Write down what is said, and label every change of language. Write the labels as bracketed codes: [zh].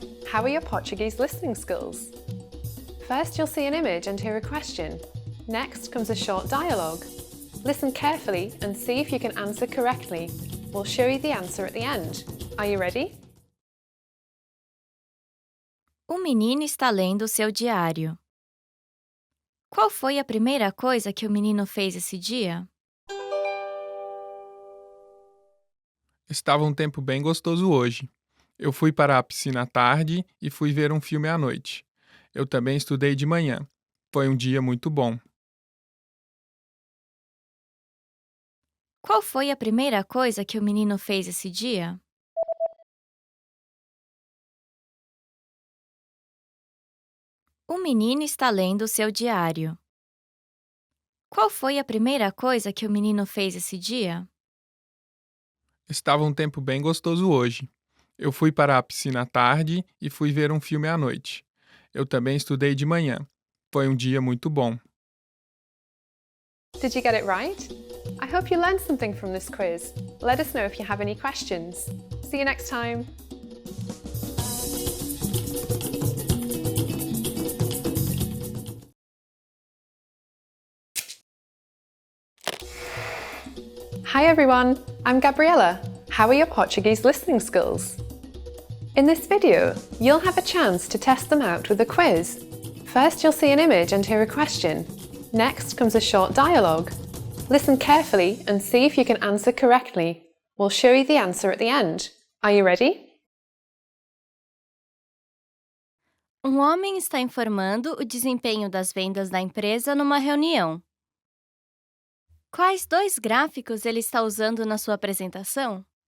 [en] How are your Portuguese listening skills? First, you'll see an image and hear a question. Next comes a short dialogue. Listen carefully and see if you can answer correctly. We'll show you the answer at the end. Are you ready? [pt] O menino está lendo o seu diário. Qual foi a primeira coisa que o menino fez esse dia? Estava um tempo bem gostoso hoje. Eu fui para a piscina à tarde e fui ver um filme à noite. Eu também estudei de manhã. Foi um dia muito bom. Qual foi a primeira coisa que o menino fez esse dia? O menino está lendo o seu diário. Qual foi a primeira coisa que o menino fez esse dia? Estava um tempo bem gostoso hoje. Eu fui para a piscina à tarde e fui ver um filme à noite. Eu também estudei de manhã. Foi um dia muito bom. [en] Did you get it right? I hope you learned something from this quiz. Let us know if you have any questions. See you next time. Hi everyone, I'm Gabriella. How are your Portuguese listening skills? In this video, you'll have a chance to test them out with a quiz. First, you'll see an image and hear a question. Next comes a short dialogue. Listen carefully and see if you can answer correctly. We'll show you the answer at the end. Are you ready? [pt] Um homem está informando o desempenho das vendas da empresa numa reunião. Quais dois gráficos ele está usando na sua apresentação?